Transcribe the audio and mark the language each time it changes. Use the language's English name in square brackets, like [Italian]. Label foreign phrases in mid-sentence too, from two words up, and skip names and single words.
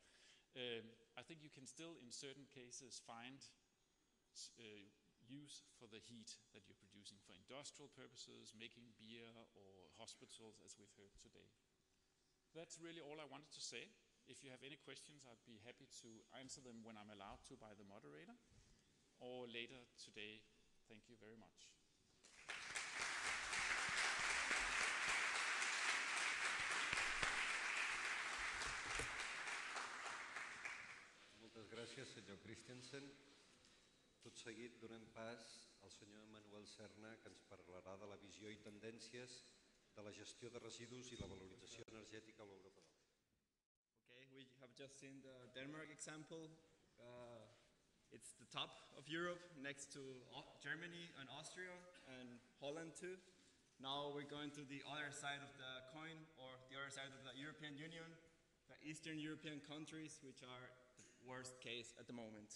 [English] I think you can still in certain cases find use for the heat that you're producing for industrial purposes, making beer, or hospitals, as we've heard today. That's really all I wanted to say. If you have any questions, I'd be happy to answer them when I'm allowed to by the moderator, or later today. Thank you very much. [Catalan] Moltes gràcies, senyor Christensen. Tot seguit donem pas al senyor Manuel Serna, que ens parlarà de la visió i tendències de la gestió de residus i la valorització energètica a l'Europa del Nord. [English] Okay, we have just seen the Denmark example. It's the top of Europe, next to Germany and Austria and Holland too. Now we're going to the other side of the coin, or the other side of the European Union, the Eastern European countries, which are the worst case at the moment.